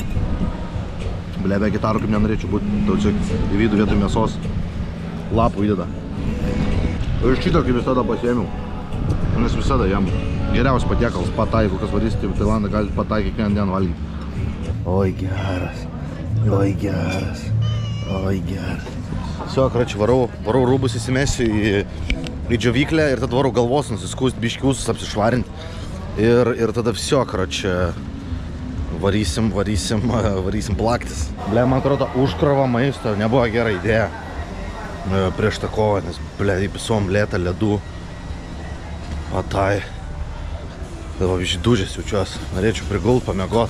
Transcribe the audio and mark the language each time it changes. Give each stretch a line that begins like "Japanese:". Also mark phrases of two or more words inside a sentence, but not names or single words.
Lithuanian: Ble, be gitarų kaip nenorėčiau būti. Tau čia į vidų vietoj mėsos lapų įdeda. Ir šitą kaip visada pasiėmiau. Nes visada jam geriausias patiekalas patai, jeigu kas varysite į Tailandą, galite patai kiekvieną dieną valgyti. Oi geras. Oi geras. Oi geras.
Russian: Все, короче,
Lithuanian: varau rūbus įsimesiu į džiovyklę ir tada varau galvos nusiskust, biškiusus apsišvarinti. Ir tada
Russian: все, короче,
Lithuanian: varysim plaktis. Ble, man atrodo, užkrova maisto nebuvo gera idėja prieš tą kovą, nes, ble, įpisom lėtą ledų. Patai. Dabar žydūžės jaučiuosi. Norėčiau prigult, pamiegot.